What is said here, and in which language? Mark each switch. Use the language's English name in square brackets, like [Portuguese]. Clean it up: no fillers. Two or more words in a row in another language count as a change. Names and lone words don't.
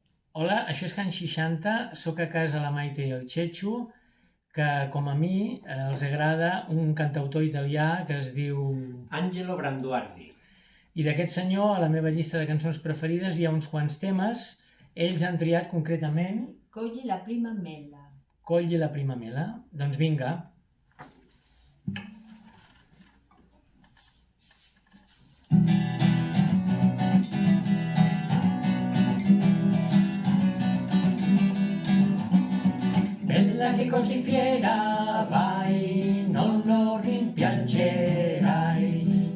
[Catalan] Hola, això és Can 60, sóc a casa la Maite i el Txetxo, que com a mi els agrada un cantautor italià que es diu... Angelo Branduardi. I d'aquest senyor, a la meva llista de cançons preferides hi ha uns quants temes. Ells han triat concretament Cogli la prima mela. Cogli la prima mela. Doncs vinga. [Italian] Bella che così fiera vai, non lo rimpiangerai.